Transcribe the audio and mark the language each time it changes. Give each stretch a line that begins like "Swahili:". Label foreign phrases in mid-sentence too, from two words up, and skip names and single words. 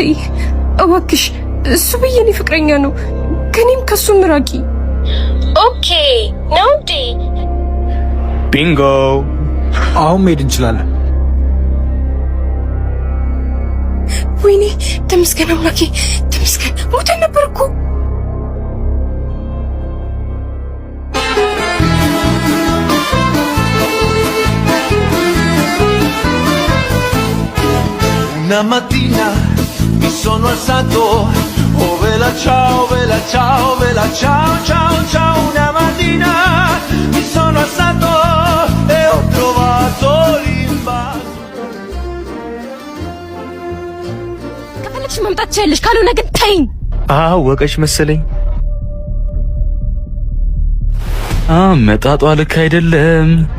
Amharic: እባክሽ እሱ በየኔ ፍቅረኛ ነው፣ ከኔም ከሱ ምራቂ። ኦኬ ነው እንዴ? ቢንጎ። አሁን መሄድ እንችላለን። ወይኔ ተመስገን አምላኬ፣ ተመስገን። ሞተን ነበር እኮ።
Italian: Una mattina mi sono alzato, oh bella ciao, bella ciao, bella ciao, ciao, ciao. Una mattina mi sono alzato e ho trovato l'invaso.
Amharic: ከፈለግሽ መምጣት ትችያለሽ፣ ካልሆነ ግን ተይኝ። ወቀሽ መሰለኝ። መጣጧ ልክ አይደለም።